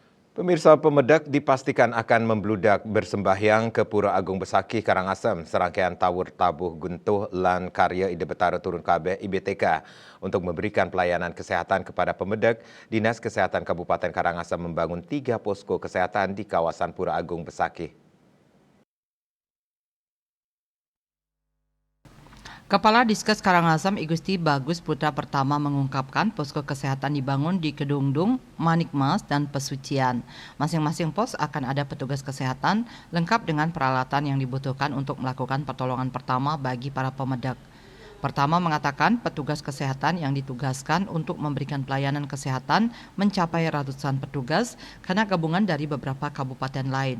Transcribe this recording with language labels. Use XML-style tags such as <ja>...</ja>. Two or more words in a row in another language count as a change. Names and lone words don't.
<id>Pemirsa, pemedak dipastikan akan membludak bersembahyang ke Pura Agung Besakih Karangasem, serangkaian tawur tabuh guntuh lan karya Ide Betara turun kabeh IBTK. Untuk memberikan pelayanan kesehatan kepada pemedak, Dinas Kesehatan Kabupaten Karangasem membangun 3 posko kesehatan di kawasan Pura Agung Besakih. Kepala Diskes Karangasem I Gusti Bagus Putra Pertama mengungkapkan posko kesehatan dibangun di Kedungdung, Manikmas, dan Pesucian. Masing-masing pos akan ada petugas kesehatan lengkap dengan peralatan yang dibutuhkan untuk melakukan pertolongan pertama bagi para pemedak. Pertama mengatakan petugas kesehatan yang ditugaskan untuk memberikan pelayanan kesehatan mencapai ratusan petugas karena gabungan dari beberapa kabupaten lain.</id>